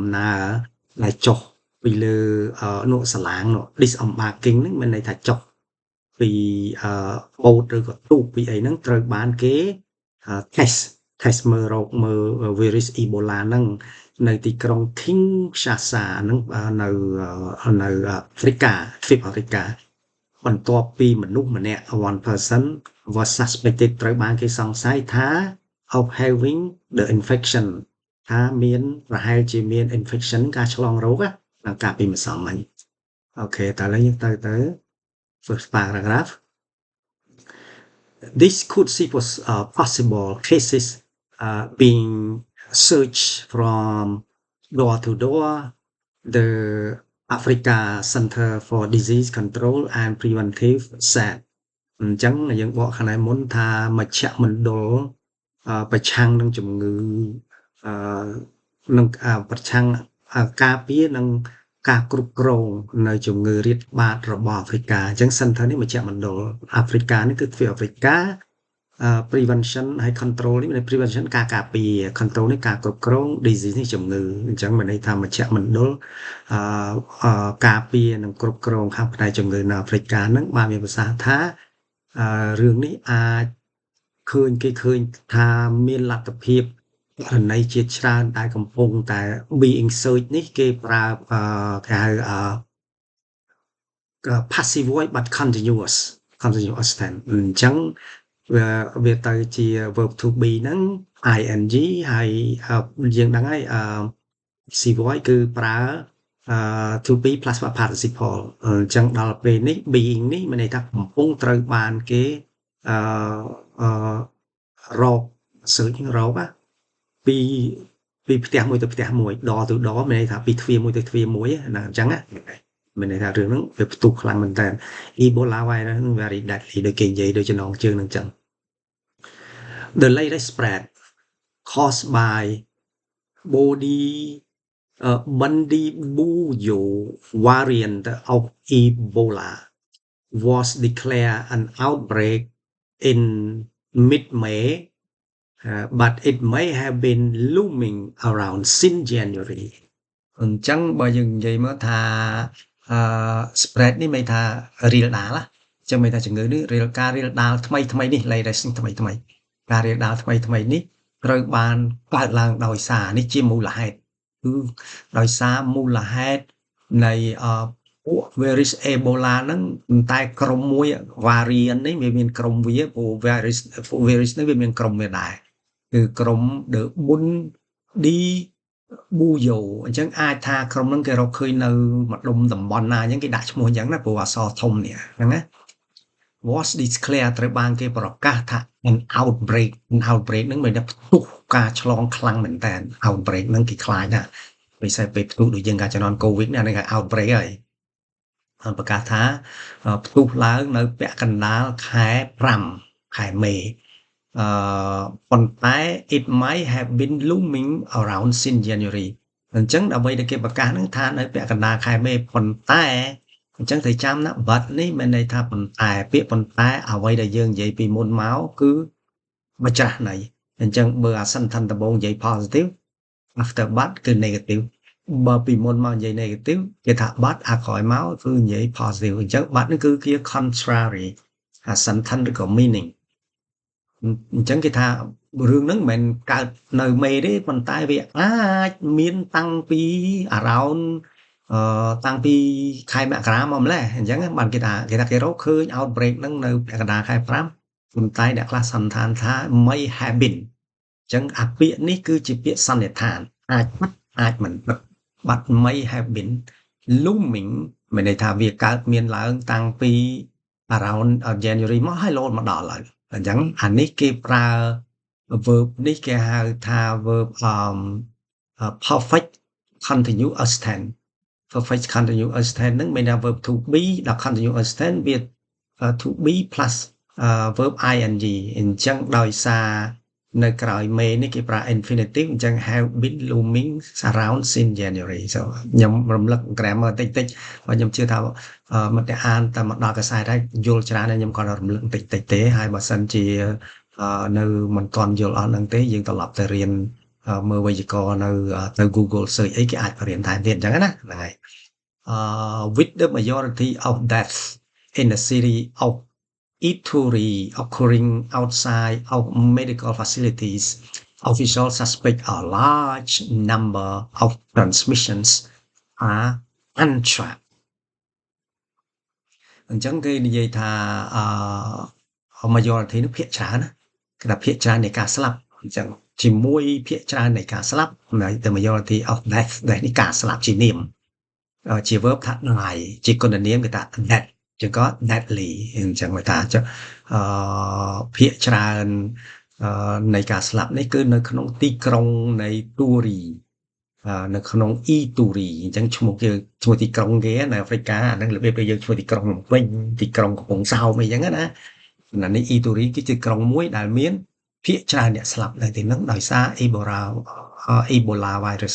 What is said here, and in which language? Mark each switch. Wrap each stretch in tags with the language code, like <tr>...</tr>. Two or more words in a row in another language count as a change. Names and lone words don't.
<km>ណើរដែលចុះពីលើនោះសាឡាងនោះ disembarking ហ្នឹងមានន័យថាចុះពីបូតឬក៏ទូកពីអី ហ្នឹងត្រូវបានគេtest មើលvirus Ebola ហ្នឹងនៅទីក្រុង Kinshasa ហ្នឹងនៅអាហ្វ្រិកាទ្វីបអាហ្វ្រិកាបន្ទាប់ពីមនុស្សម្នាក់</km> <en>one person was suspected</en> <km>ត្រូវបានគេសង្ស័យថា</km> <en>of having the infection</en> <km>ថាមានប្រហែលជាមាន infection ការឆ្លងរោគណាកាលពីម្សិលមិញអូខេតើឥឡូវយើងទៅ</km> <en>first paragraph this could see possible cases being searched from door to door the Africa Center for Disease Control and Preventive said</en> <km>អញ្ចឹងយើងបកខាងមុនថាមជ្ឈមណ្ឌលប្រ ឆាំងនឹងជំងឺនឹងប្រឆាំងការពារនិងការគ្រប់គ្រងនៅជំងឺរាតត្បាតរបស់អាហ្វ្រិកាអញ្ចឹង Center នេះមជ្ឈមណ្ឌលអាហ្វ្រិកានេះគឺទ្វីបអាហ្វ្រិកា prevention ហើយ control នេះមាន prevention ការពារ control នេះការគ្រប់គ្រង disease នេះជំងឺអញ្ចឹងមានន័យថាមជ្ឈមណ្ឌលការពារនិងគ្រប់គ្រងខាងផ្នែកជំងឺនៅអាហ្វ្រិកាហ្នឹងបានមានប្រសាសន៍ថារឿងនេះអាចគេឃើញថាមានលទ្ធភាពករណីជាច្រើនដែលកំពុងតែ</km> <en>being searched</en> <km>នេះគេប្រើគេហៅ</km> <en>passive voice but continuous tense</en> <km>អញ្ចឹងវាទៅជា</km> <en>verb to be</en> <km>ហ្នឹង ing ហើយយើងដឹងហើយ</km> <en>passive voice</en> <km>គឺប្រើ</km> <en>to be plus participle</en> <km>អញ្ចឹងដល់ពេលនេះ being នេះមានន័យថាកំពុងត្រូវបានគេរក search រក ពីផ្ទះមួយទៅផ្ទះមួយ</km> <en>door to door</en> <km>មានន័យថាពីទ្វារមួយទៅទ្វារមួយណាអញ្ចឹងណាមានន័យថារឿងហ្នឹងវាផ្ទុះខ្លាំងមែនតើ Ebola virus ហ្នឹង</km> <en>very deadly</en> <km>ដូចគេនិយាយដូចចំណងជើងហ្នឹងចឹង</km> <en>The latest spread caused by body Bundibugyo variant of Ebola was declared an outbreak in mid-May, but it may have been looming around since January.</en> <km>អញ្ចឹងបើយើងនិយាយមកថា spread នេះមានថារៀលដាលអញ្ចឹងមានថាជំងឺនេះការ រៀលដាលថ្មីនេះ latest ថ្មីការរៀលដាលថ្មីនេះត្រូវបានកើតឡើងដោយសារនេះជាមូលហេតុគឺដោយសារមូលហេតុនៃពួក virus Ebola ហ្នឹងតែក្រុមមួយ variant នេះវាមានក្រុមវាព្រោះ virus នេះវាមានក្រុមវាដែរគឺក្រុម The Bundibugyo អញ្ចឹងអាចថាក្រុមហ្នឹងគេរកឃើញនៅ ម្ដុំតំបន់ណាអញ្ចឹងគេដាក់ឈ្មោះអញ្ចឹងណាព្រោះអក្សរធំនេះហ្នឹងណា</km> <en>was declared</en> <km>ត្រូវបានគេប្រកាសថា</km> <en>an outbreak</en> <km>ហ្នឹងមានតែផ្ទុះការឆ្លងខ្លាំងមែនតើ outbreak ហ្នឹងគេខ្លាចណាស់ពិសេសពេលផ្ទុះដូចយើងការជំនាន់ COVID នេះគេ outbreak ហើយប្រកាសថាផ្ទុះឡើងនៅពាក់កណ្ដាលខែ5 ខែមេប៉ុន្តែ</km> <en>it might have been looming around since January</en> <km>អញ្ចឹងអ្វីដែលគេប្រកាសហ្នឹងថានៅពាក់កណ្ដាលខែមេប៉ុន្តែអញ្ចឹងត្រូវចាំណា but នេះមានន័យថាប៉ុន្តែពាក្យប៉ុន្តែអ្វីដែលយើងនិយាយពីមុនមក គឺម្ចាស់នៃអញ្ចឹងបើអាសិនឋានដំបូងនិយាយ</km> <en>positive after but</en> <km>គឺ negative បើពីមុនមកនិយាយ negative គេថា but អាក្រោយមកគឺនិយាយ positive អញ្ចឹង but នេះគឺជា contrary អាសិនឋានឬក៏ meaning អញ្ចឹងគេថារឿងហ្នឹងមិនមែនកើតនៅមេទេប៉ុន្តែវាអាចមានតាំង ពី around តាំងពីខែមករាមកម្លេះអញ្ចឹងបានគេថាគេរកឃើញ outbreak ហ្នឹងនៅពាក់កណ្ដាលខែ5ប៉ុន្តែអ្នកខ្លះសន្និដ្ឋានថា</km> <en>may have been</en> <km>អញ្ចឹងអាពាក្យនេះគឺជាពាក្យសន្និដ្ឋានអាចពិតអាចមិនពិត</km> <en>but may have been looming</en> <km>មានន័យថាវាកើតមានឡើងតាំងពី</km> <en>around January</en> <km>មកហើយរហូតមកដល់ហើយអញ្ចឹងអានេះគេប្រើ verb នេះគេហៅថា verb</km> <en>perfect continuous tense perfect continuous tense</en> <km>ហ្នឹងមានថា</km> <en>verb to be ដល់ continuous tense វា to be plus verb ing</en> <km>អញ្ចឹងដោយសារនៅក្រោយមេនេះគេប្រើ infinitive អញ្ចឹង</km> <en>have been looming around since January</en> <km>so ខ្ញុំរំលឹក grammar តិចបើខ្ញុំជឿថាមកតែអានតែ មកដល់កសែតហើយយល់ច្រើនហើយខ្ញុំគាត់រំលឹកតិចទេហើយបើសិនជានៅមិនទាន់យល់អស់ហ្នឹងទេយើងត្រឡប់ទៅរៀនមើលវេយ្យាករណ៍នៅទៅ Google search អីគេអាចបរៀនថែមទៀតអញ្ចឹងណាហ្នឹងហើយ</km> <en>with the majority of deaths in the city of Ituri occurring outside of medical facilities officials suspect a large number of transmissions are untracked</en> <km>អញ្ចឹងគេនិយាយថាmajority នោះភាគច្រើនណាគេថាភាគច្រើននៃការស្លាប់អញ្ចឹងជាមួយភាគច្រើននៃការស្លាប់</km> <en>the majority of death</en> <km>នេះការស្លាប់ជានាមជា verb ថា die ជាគុណនាមគេថា death ចឹងក៏ deadly អញ្ចឹងគេថាភាគច្រើននៃការស្លាប់នេះគឺនៅក្នុងទីក្រុងនៃទូ រីនៅក្នុងអ៊ីទូរីអញ្ចឹងឈ្មោះទីក្រុងគេនៅអាហ្វ្រិកាអាហ្នឹងរបៀបដែលយើងឈ្មោះទីក្រុងភ្នំពេញទីក្រុងកំពង់សោមអីចឹងណានេះអ៊ីទូរីគឺជាក្រុងមួយដែលមានភាគច្រើនអ្នកស្លាប់នៅទីហ្នឹងដោយសារ Ebola virus</km>